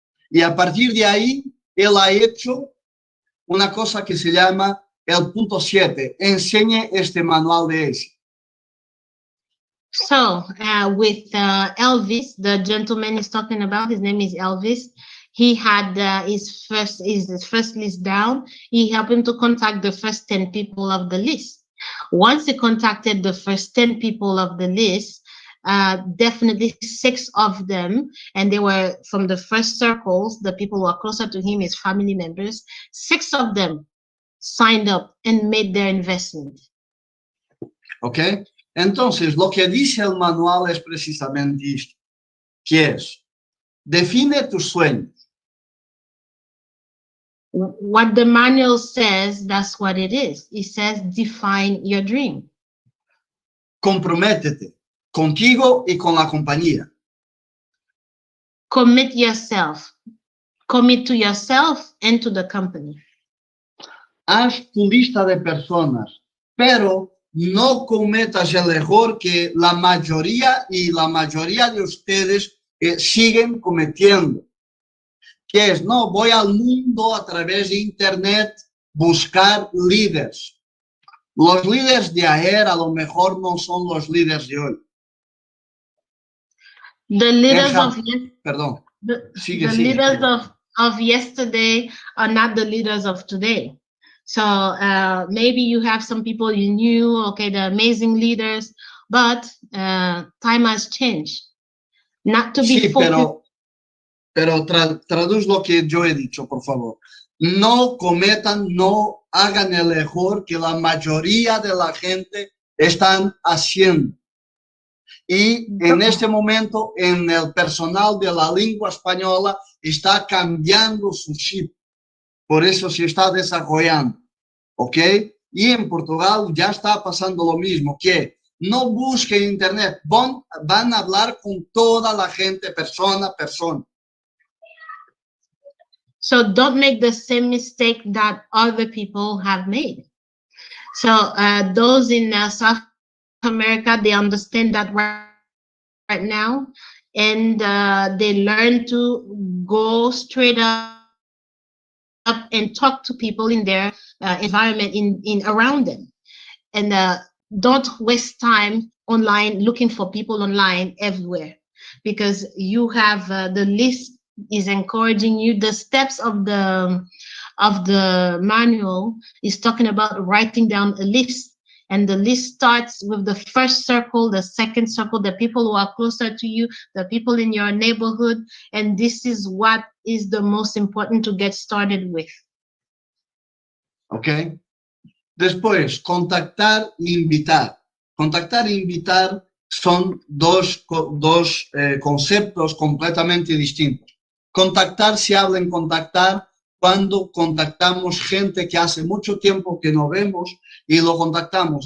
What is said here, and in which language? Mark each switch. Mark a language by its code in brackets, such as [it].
[es] Y a partir de ahí, él ha hecho una cosa que se llama el punto 7. Enseñe este manual de éxito. [en] So, with Elvis, the gentleman is talking about, his name is Elvis. He had his first list down. He helped him to contact the first 10 people of the list. Once he contacted the first 10 people of the list, definitely 6 of them, and they were from the first circles, the people who are closer to him, his family members, 6 of them signed up and made their investment. Okay. [es] Entonces, lo que dice el manual es precisamente esto, que es, define tus sueños. [en] What the manual says, that's what it is. It says, define your dream. [es] Comprométete contigo y con la compañía. [en] Commit yourself. Commit to yourself and to the company. [es] Haz tu lista de personas, pero no cometas el error que la mayoría de ustedes siguen cometiendo. Que es, no, voy al mundo a través de internet buscar líderes. Los líderes de ayer a lo mejor no son los líderes de hoy. [en] The leaders [es] Perdón. [en] The leaders of yesterday are not the leaders of today. So maybe you have some people you knew, okay, they're amazing leaders, but time has changed. Not to be focused. [es] Pero traduz lo que yo he dicho, por favor. No hagan el error que la mayoría de la gente están haciendo. Y en este momento, en el personal de la lengua española, está cambiando su chip. Por eso se está desarrollando. ¿Ok? Y en Portugal ya está pasando lo mismo, que no busquen internet, van a hablar con toda la gente, persona a persona. [en] So don't make the same mistake that other people have made. So those in South America, they understand that right now, and they learn to go straight up up and talk to people in their environment in around them. And don't waste time online looking for people online everywhere, because you have the list is encouraging you. The steps of the manual is talking about writing down a list. And the list starts with the first circle, the second circle, the people who are closer to you, the people in your neighborhood. And this is what is the most important to get started with. Ok. [es] Después, contactar e invitar. Contactar e invitar son dos conceptos completamente distintos. Contactar se habla en contactar cuando contactamos gente que hace mucho tiempo que no vemos y lo contactamos.